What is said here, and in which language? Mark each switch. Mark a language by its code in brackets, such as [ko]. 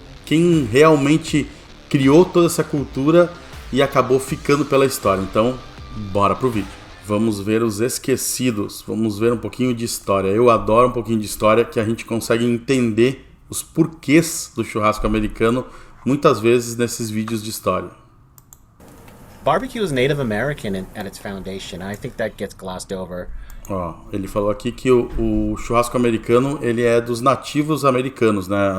[pt] Quem realmente criou toda essa cultura e acabou ficando pela história. Então, bora pro vídeo. Vamos ver Os Esquecidos, vamos ver um pouquinho de história. Eu adoro um pouquinho de história, que a gente consegue entender os porquês do churrasco americano muitas vezes nesses vídeos de história. [en] Barbecue is Native American at its foundation. I think that gets glossed over. [pt] Ó, ele falou aqui que o churrasco americano ele é dos nativos americanos, né?